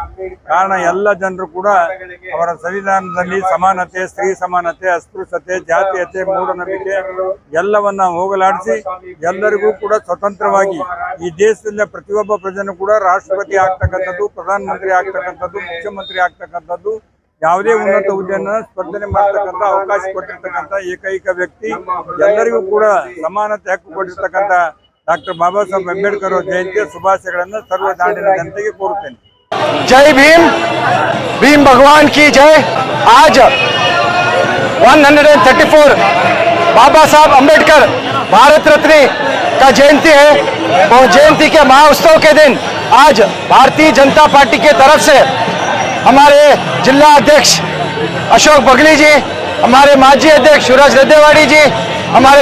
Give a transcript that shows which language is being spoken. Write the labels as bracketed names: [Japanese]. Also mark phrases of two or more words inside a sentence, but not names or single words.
[Kannada] ಕಾರಣ ಎಲ್ಲ ಜನರು ಕೂಡ ಅವರ ಸಂವಿಧಾನದಲ್ಲಿ ಸಮಾನತೆ, ಸ್ತ್ರೀ ಸಮಾನತೆ, ಅಸ್ಪೃಶ್ಯತೆ, ಜಾತೀಯತೆ, ಮೂಢನಂಬಿಕೆ ಎಲ್ಲವನ್ನ ಹೋಗಲಾಡಿಸಿ ಎಲ್ಲರಿಗೂ ಕೂಡ ಸ್ವತಂತ್ರವಾಗಿ ಈ ದೇಶದಿಂದ ಪ್ರತಿಯೊಬ್ಬ ಪ್ರಜೆನೂ ಕೂಡ ರಾಷ್ಟ್ರಪತಿ ಆಗ್ತಕ್ಕಂಥದ್ದು, ಪ್ರಧಾನಮಂತ್ರಿ ಆಗ್ತಕ್ಕಂಥದ್ದು, ಮುಖ್ಯಮಂತ್ರಿ ಆಗ್ತಕ್ಕಂಥದ್ದು, ಯಾವುದೇ ಉನ್ನತ ಹುದ್ದೆಯನ್ನು ಸ್ಪರ್ಧನೆ ಮಾಡ್ತಕ್ಕಂಥ ಅವಕಾಶ ಕೊಟ್ಟಿರ್ತಕ್ಕಂಥ ಏಕೈಕ ವ್ಯಕ್ತಿ, ಎಲ್ಲರಿಗೂ ಕೂಡ ಸಮಾನತೆ ಹಕ್ಕು ಕೊಟ್ಟಿರ್ತಕ್ಕಂಥ डॉक्टर बाबा साहब अंबेडकर जयंती ಶುಭಾಶಯಗಳನ್ನು ಸರ್ವ ನಾಡಿನ ಜನತೆಗೆ ಕೋರುತ್ತೇನೆ। [Hindi] जय भीम, भीम भगवान की जय। आज 134 बाबा साहब अंबेडकर भारत रत्न का जयंती है। वो जयंती के महाउत्सव के दिन आज भारतीय जनता पार्टी के तरफ से हमारे जिला अध्यक्ष अशोक बगली जी, हमारे माजी अध्यक्ष शिवराज रद्देवाड़ी जी, हमारे